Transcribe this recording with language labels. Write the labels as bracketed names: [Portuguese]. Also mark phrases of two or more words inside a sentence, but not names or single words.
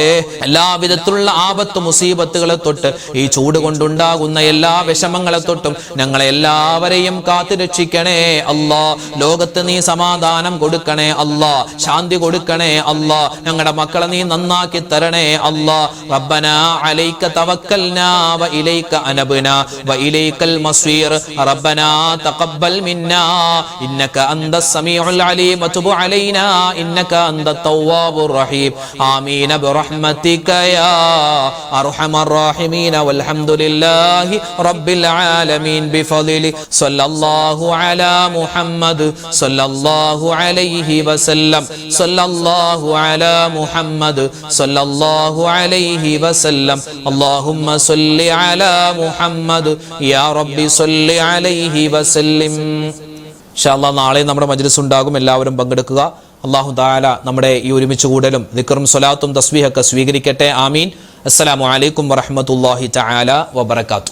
[Malayalam] എല്ലാവിധത്തിലുള്ള ആപത്ത് മുസീബത്തുകളെ തൊട്ട്, ഈ ചൂട് കൊണ്ടുണ്ടാകുന്ന എല്ലാ വിഷമങ്ങളെ തൊട്ടും ഞങ്ങളെ എല്ലാവരെയും കാത്തു രക്ഷിക്കണേ അല്ലാ. ലോകത്ത് നീ സമാധാനം കൊടുക്കണേ അല്ലാ. ശാന്തി കൊടുക്കണേ അല്ലാ. ഞങ്ങളുടെ മക്കളെ നീ നന്നാക്കി തരണേ അല്ലാ. [Arabic] ربنا عليك توكلنا وإليك أنبنا وإليك المصير. ربنا تقبل منا إنك أنت السميع العليم وتب علينا إنك أنت التواب الرحيم آمين برحمتك يا أرحم الراحمين والحمد لله رب العالمين بفضله صلى الله على محمد صلى الله عليه وسلم صلى الله على محمد صلى الله عليه وسلم اللهم صل على محمد يا رب صل عليه وسلم إن شاء الله [Malayalam] നാളെ നമ്മുടെ മജ്ലിസ് ഉണ്ടാകും. എല്ലാവരും പങ്കെടുക്കുക. അല്ലാഹു തആല നമ്മുടെ ഈ ഒരുമിച്ച് കൂടലും ദിക്റും സ്വലാത്തും തസ്ബീഹൊക്കെ സ്വീകരിക്കട്ടെ. ആമീൻ. [Arabic] السلام عليكم ورحمة الله تعالى وبركاته.